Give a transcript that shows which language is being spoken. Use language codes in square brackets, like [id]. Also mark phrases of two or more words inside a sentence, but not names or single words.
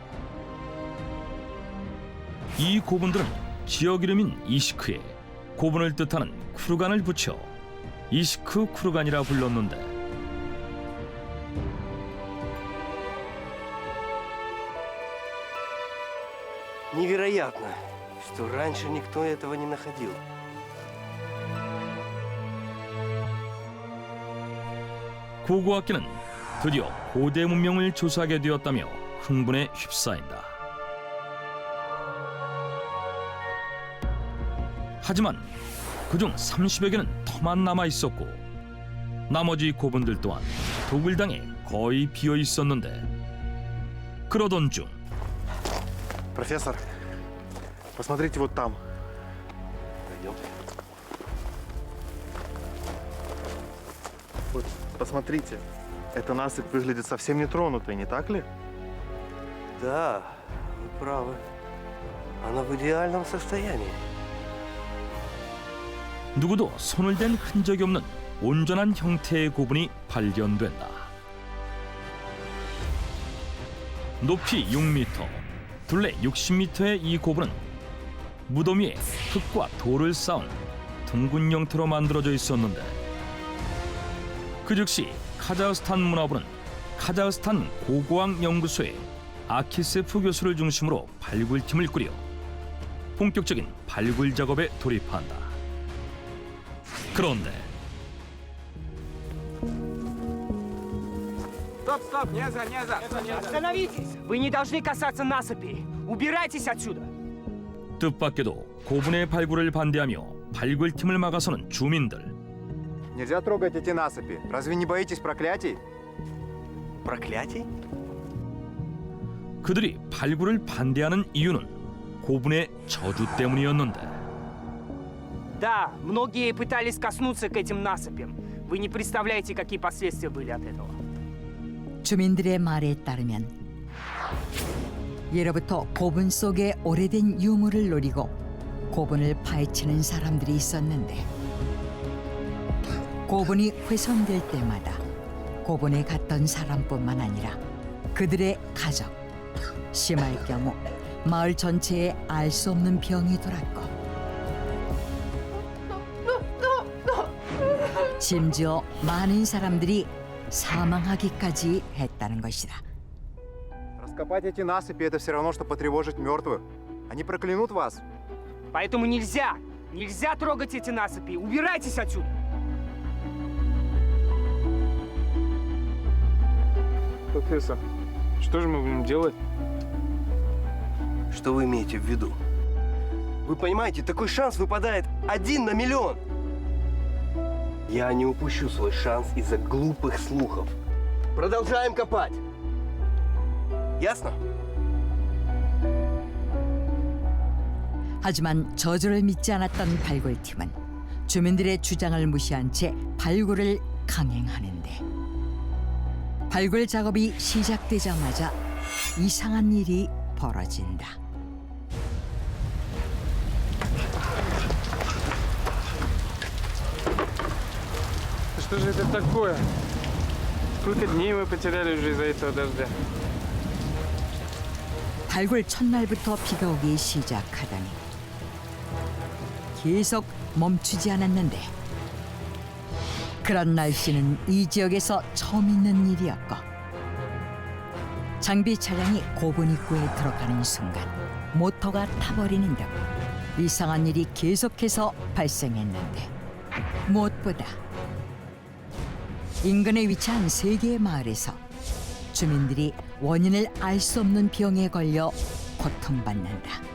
[ko] 이 고분들은 지역 이름인 이시크에 고분을 뜻하는 쿠르간을 붙여 이시크 쿠르간이라 불렀는데 [ru] Невероятно, что раньше никто этого не находил. [ko] 고고학계는 드디어 고대 문명을 조사하게 되었다며 흥분에 휩싸인다. 하지만 그중 30여 개는 터만 남아 있었고 나머지 고분들 또한 독을 당해 거의 비어 있었는데 그러던 중 [ru] Профессор, посмотрите вот там. Пойдем. Вот, посмотрите. Эта насыпь выглядит совсем нетронутой, не так ли? Да, вы правы. Она в идеальном состоянии. [ko] 누구도 손을 댄 흔적이 없는 온전한 형태의 고분이 발견된다. 높이 6m, 둘레 60m의 이 고분은 무덤 위에 흙과 돌을 쌓은 둥근 형태로 만들어져 있었는데 그 즉시 카자흐스탄 문화부는 카자흐스탄 고고학 연구소의 아키세프 교수를 중심으로 발굴팀을 꾸려 본격적인 발굴 작업에 돌입한다. 그런데 [ru] Стоп! Не за! Остановитесь! Вы не должны касаться насыпей! Убирайтесь отсюда! [ko] 뜻밖에도 고분의 발굴을 반대하며 발굴팀을 막아서는 주민들. [ru] Нельзя трогать эти насыпи. Разве не боитесь проклятий? Проклятий? [ko] 그들이 발굴을 반대하는 이유는 고분의 저주 때문이었는데 [ru] Да, многие пытались коснуться к этим насыпям. Вы не представляете, какие последствия были от этого. [ko] 주민들의 말에 따르면 예로부터 고분 속에 오래된 유물을 노리고 고분을 파헤치는 사람들이 있었는데 고분이 훼손될 때마다 고분에 갔던 사람뿐만 아니라 그들의 가족, 심할 경우 마을 전체에 알 수 없는 병이 돌았고 심지어 많은 사람들이 사망하기까지 했다는 것이다. [ru] Раскопать эти насыпи — это все равно, что потревожить мертвых. Они проклянут вас. Поэтому нельзя! Нельзя трогать эти насыпи! Убирайтесь отсюда! Профессор, что же мы будем делать? Что вы имеете в виду? Вы понимаете, такой шанс выпадает 1 на миллион. Я не упущу свой шанс из-за глупых слухов. Продолжаем копать. Ясно? [ko] 하지만 저주를 믿지 않았던 발굴팀은 주민들의 주장을 무시한 채 발굴을 강행하는데 발굴 작업이 시작되자마자 이상한 일이 벌어진다. [ru] Что же это такое? Сколько дней мы потеряли уже из-за этого дождя? [ko] 발굴 첫날부터 비가 오기 시작하더니 계속 멈추지 않았는데 그런 날씨는 이 지역에서 처음 있는 일이었고 장비 차량이 고분 입구에 들어가는 순간 모터가 타버리는 등 이상한 일이 계속해서 발생했는데 무엇보다 인근에 위치한 세 개의 마을에서 주민들이 원인을 알 수 없는 병에 걸려 고통받는다.